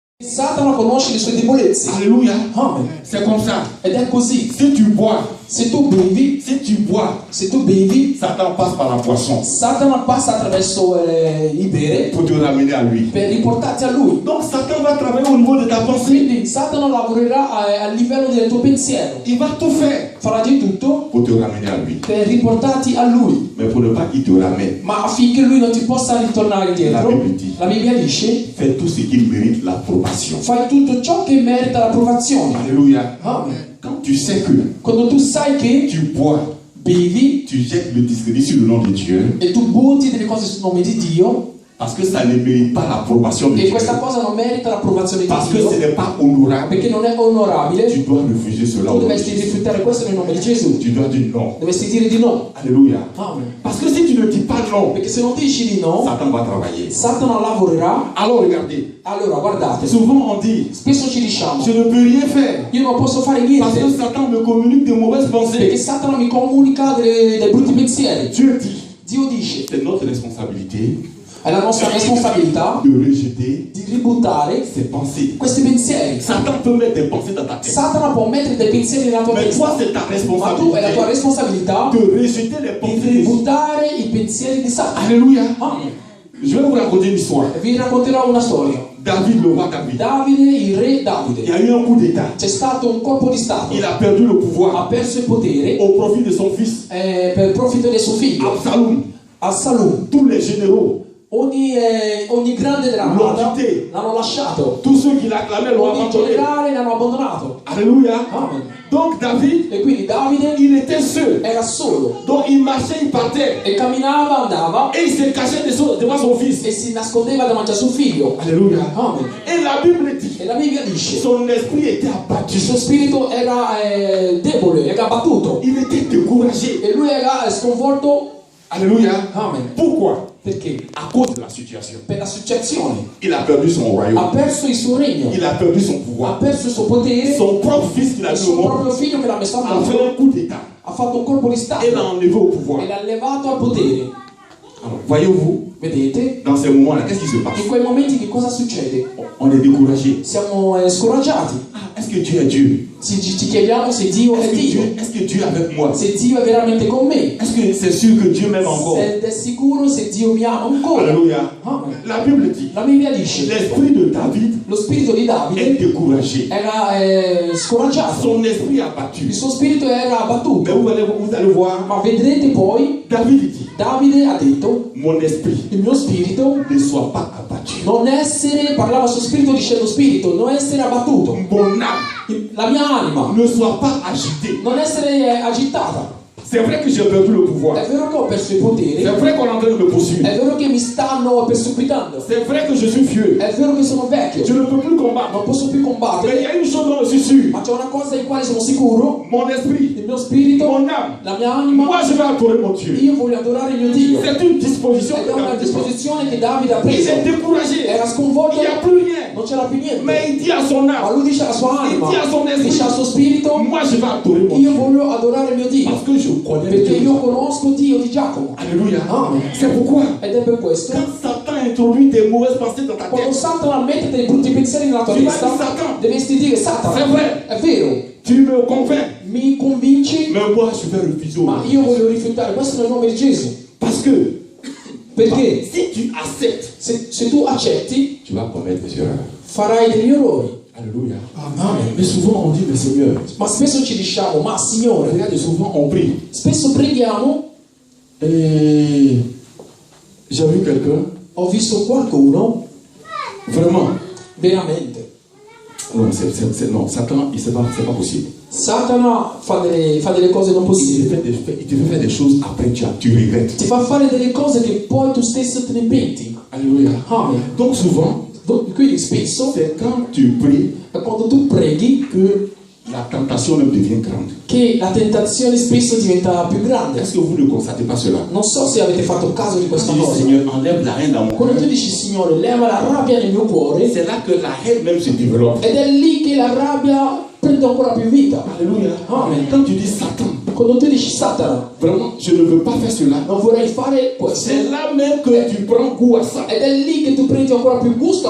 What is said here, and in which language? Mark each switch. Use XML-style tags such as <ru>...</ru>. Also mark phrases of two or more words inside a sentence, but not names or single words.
<it>Satana conosce le sue debolezze.</it> <fr>Alléluia.</fr> <it>Amen.</it> <fr>C'est comme ça.</fr> <it>Ed è così.</it> <fr>Si tu bois,</fr> <it>Se tu bevi,</it> <fr>Satan passe par la boisson</fr> <it>Satana passa attraverso il bere</it> <fr>pour te ramener à lui.</fr> <it>per riportarti a lui.</it> <fr>Donc Satan va travailler au niveau de ta pensée.</fr> <it>Quindi Satana lavorerà a livello del tuo pensiero.</it> <fr>Il va tout faire</fr> <it>Farà di tutto</it> <fr>pour te ramener à lui.</fr> <it>per riportarti a lui.</it> <fr>Mais pour ne pas qu'il te ramène,</fr> <it>Ma affinché lui non ti possa ritornare dietro, la Bibbia dice:</it> <fr>fais tout ce qui mérite l'approbation.</fr> <it>fai tutto ciò che merita l'approvazione.</it> <fr>Alléluia.</fr> <it>Amen.</it> <fr>Quand tu sais que</fr> <it>Quando tu sai che</it> <fr>tu bois,</fr> <it>bevi</it> <fr>tu jettes le discrédit sur le nom de Dieu,</fr> <it>e tu butti delle cose sul nome di Dio,</it> <fr>parce que ça ne mérite pas l'approbation de</fr> <it>e</it> <fr>Dieu,</fr> <it>questa cosa non merita l'approvazione di</it> <fr>parce que</fr> <it>Dio,</it> <fr>ce n'est pas honorable,</fr> <it>perché non è onorabile,</it> <fr>tu dois refuser cela.</fr> <it>tu dovresti rifiutare questo nel nome di Gesù.</it> <fr>Tu dois dire non.</fr> <it>Dovresti dire di no.</it> <fr>Alléluia.</fr> <it>Amen.</it> <fr>Parce que si tu ne dis pas non,</fr> <it>Perché se non dici di no,</it> <fr>Satan va travailler.</fr> <it>Satana lavorerà.</it> <fr>Alors regardez,</fr> <it>Allora guardate,</it> <fr>souvent on dit,</fr> <it>spesso ci diciamo:</it> <fr>je ne peux rien faire,</fr> <it>io non posso fare</it> <fr>parce que</fr> <it>niente,</it> <fr>Satan me communique de mauvaises</fr> <it>perché</it> <fr>pensées.</fr> <it>Satana mi comunica dei brutti pensieri.</it> <fr>Dieu dit,</fr> <it>Dio dice:</it> <fr>c'est notre responsabilité</fr> <it>è la nostra responsabilità</it> <fr>de rejeter</fr> <it>di ributtare</it> <fr>ces pensées.</fr> <it>questi pensieri.</it> <fr>Satan peut mettre des pensées dans ta tête,</fr> <it>Satana può mettere dei pensieri nella tua</it> <fr>mais toi</fr> <it>testa,</it> <fr>c'est ta</fr> <it>ma tu è la tua</it> <fr>responsabilité</fr> <it>responsabilità</it> <fr>de rejeter les</fr> <it>di</it> <fr>pensées.</fr> <it>ributtare i pensieri di Satana.</it> <fr>Alléluia.</fr> <it>Amen.</it> <fr>Je vais vous raconter une histoire.</fr> <it>E vi racconterò una storia.</it> <fr>David, le roi David,</fr> <it>Davide, il re</it> <fr>il y</fr> <it>Davide,</it> <fr>a eu un coup d'état.</fr> <it>c'è stato un colpo di stato,</it> <fr>Il a perdu le</fr> <it>ha</it> <fr>pouvoir</fr> <it>perso il potere</it> <fr>au profit de son fils,</fr> <it>per profitto del suo figlio,</it> <fr>Absalom.</fr> <it>Absalom.</it> <fr>Tous les généraux,</fr> <it>Ogni grande dell'armata L'ho l'hanno lasciato,</it> <fr>tous ceux qui l'acclamaient l'ont</fr> <it>ogni</it> <fr>abandonné.</fr> <it>generale l'hanno abbandonato.</it> <fr>Alléluia.</fr> <it>Amen.</it> <fr>Donc David,</fr> <it>E quindi Davide</it> <fr>il était seul.</fr> <it>era solo</it> <fr>Donc il marchait, il partait.</fr> <it>e camminava, andava</it> <fr>Et il se cachait devant son fils.</fr> <it>e si nascondeva davanti a suo figlio.</it> <fr>Alléluia.</fr> <it>Amen.</it> <fr>Et la Bible dit,</fr> <it>E la Bibbia dice:</it> <fr>son esprit était abattu.</fr> <it>il suo spirito era debole, era abbattuto</it> <fr>Il était découragé.</fr> <it>e lui era sconvolto.</it> <fr>Alléluia.</fr> <it>Amen.</it> <fr>Pourquoi?</fr> <it>Perché?</it> <fr>À cause de la situation.</fr> <it>Per la situazione.</it> <fr>Il a perdu son</fr> <it>Ha</it> <fr>royaume.</fr> <it>perso il suo regno,</it> <fr>Il a perdu son</fr> <it>ha</it> <fr>pouvoir.</fr> <it>perso il suo potere,</it> <fr>Son propre fils qu'il a</fr> <it>il</it> <fr>mis au</fr> <it>suo</it> <fr>monde</fr> <it>proprio figlio che l'ha messo a</it> <fr>a fait</fr> <it>mondo,</it> <fr>un coup d'état</fr> <it>ha fatto un colpo di stato</it> <fr>et l'a enlevé au pouvoir.</fr> <it>e l'ha levato al potere.</it> <fr>Alors, voyez-vous,</fr> <it>Vedete?</it> <fr>dans ces moments-là, qu'est-ce qui se passe?</fr> <it>In quei momenti che cosa succede?</it> <fr>On est découragé.</fr> <it>Siamo scoraggiati.</it> <fr>Ah, est-ce que Dieu est Dieu?</fr> <it>Ci chiediamo se Dio è Dio,</it> <fr>Est-ce que Dieu est avec moi?</fr> <it>se Dio è veramente con me,</it> <fr>Est-ce que c'est sûr que Dieu m'aime encore?</fr> <it>se è sicuro se Dio mi ama ancora.</it> <fr>Alléluia.</fr> <it>Amen.</it> <fr>La Bible dit,</fr> <it>La Bibbia dice:</it> <fr>l'esprit de David</fr> <it>lo spirito di</it> <fr>est</fr> <it>Davide</it> <fr>découragé.</fr> <it>era scoraggiato,</it> <fr>Son esprit abattu.</fr> <it>il suo spirito era</it> <fr>Mais</fr> <it>abbattuto.</it> <fr>vous allez voir,</fr> <it>Ma vedrete poi,</it> <fr>David dit,</fr> <it>Davide ha detto:</it> <fr>mon esprit</fr> <it>il mio spirito</it> <fr>ne soit pas abattu.</fr> <it>non essere, parlava suo spirito dicendo spirito, non essere abbattuto,</it> <fr>Mon âme</fr> <it>la mia anima</it> <fr>ne soit pas agitée.</fr> <it>non essere agitata.</it> <fr>C'est vrai que j'ai perdu le pouvoir.</fr> <it>È vero che ho perso i poteri,</it> <fr>C'est vrai qu'on est en train de me poursuivre.</fr> <it>è vero che mi stanno perseguitando,</it> <fr>C'est vrai que je suis vieux.</fr> <it>è vero che sono vecchio,</it> <fr>Je ne peux plus combattre.</fr> <it>non posso più</it> <fr>Mais il y</fr> <it>combattere,</it> <fr>a une chose dont je suis sûr.</fr> <it>ma c'è una cosa in quale sono sicuro:</it> <fr>Mon esprit,</fr> <it>il mio spirito,</it> <fr>mon âme.</fr> <it>la mia anima,</it> <fr>Moi, je vais adorer mon Dieu.</fr> <it>io voglio adorare il mio Dio.</it> <fr>C'est une disposition</fr> <it>Ed</it> <fr>que</fr> <it>è una</it> <fr>David prend.</fr> <it>disposizione che Davide ha</it> <fr>Il</fr> <it>preso.</it> <fr>est découragé.</fr> <it>Era sconvolto,</it> <fr>Il n'y a plus rien.</fr> <it>non c'era più niente,</it> <fr>Mais il dit à son</fr> <it>ma</it> <fr>âme,</fr> <it>lui dice alla sua anima,</it> <fr>il dit à son esprit,</fr> <it>dice al suo spirito:</it> <fr>moi, je vais adorer mon</fr> <it>io</it> <fr>Dieu.</fr> <it>voglio adorare il mio Dio,</it> <fr>Parce que je connais</fr> <it>perché</it> <fr>Dieu.</fr> <it>io conosco Dio di Giacomo.</it> <fr>Alléluia.</fr> <it>Amen.</it> <fr>C'est pourquoi,</fr> <it>Ed è per questo,</it> <fr>quand Satan introduit des mauvaises pensées dans ta</fr> <it>quando</it> <fr>tête,</fr> <it>Satana mette dei brutti pensieri nella tua</it> <fr>tu vas dire</fr> <it>testa,</it> <fr>Satan,</fr> <it>dovresti dire:</it> <fr>c'est</fr> <it>Satana,</it> <fr>vrai,</fr> <it>è vero,</it> <fr>tu me convaincs.</fr> <it>mi convinci,</it> <fr>Mais moi, je vais refuser.</fr> <it>ma io voglio rifiutare. Questo nel nome di Gesù.</it> <fr>Parce que,</fr> <it>Perché</it> <fr>si tu acceptes,</fr> <it>se tu accetti,</it> <fr>tu vas commettre des erreurs.</fr> <it>farai degli errori.</it> <fr>Alléluia.</fr> <it>Amen.</it> <fr>Mais souvent, on dit, mais Seigneur,</fr> <it>Ma spesso ci diciamo: ma Signore,</it> <fr>regardez, souvent, on prie.</fr> <it>spesso preghiamo.</it> <fr>Et j'ai vu quelqu'un,</fr> <it>Ho visto qualcuno</it> <fr>vraiment,</fr> <it>veramente.</it> <fr>non, non, Satan, c'est pas possible.</fr> <it>Satana fa delle cose non</it> <fr>Il</fr> <it>possibili.</it> <fr>te fait faire des choses, après tu regrettes.</fr> <it>Ti fa fare delle cose che poi tu stesso te ne penti.</it> <fr>Alléluia.</fr> <it>Amen.</it> <fr>Donc souvent,</fr> <it>Quindi spesso</it> <fr>c'est quand tu pries</fr> <it>è quando tu preghi</it> <fr>que la tentation même devient grande.</fr> <it>che la tentazione spesso diventa più grande.</it> <fr>Est-ce que vous ne constatez pas cela?</fr> <it>Non so se avete fatto caso di questa</it> <fr>Tu dis,</fr> <it>cosa.</it> <fr>Seigneur, enlève la haine dans mon</fr> <it>Quando</it> <fr>cœur.</fr> <it>tu dici: Signore, leva la rabbia nel mio cuore,</it> <fr>C'est là que la haine même se développe.</fr> <it>ed è lì che la rabbia prende ancora più vita.</it> <fr>Alléluia.</fr> <it>Amen.</it> <fr>Quand tu dis Satan,</fr> <it>Quando tu dici Satana,</it> <fr>vraiment, je ne veux pas faire cela.</fr> <it>non vorrei fare questo.</it> <fr>C'est là même que tu prends goût à ça.</fr> <it>Ed è lì che tu prendi ancora più gusto a</it>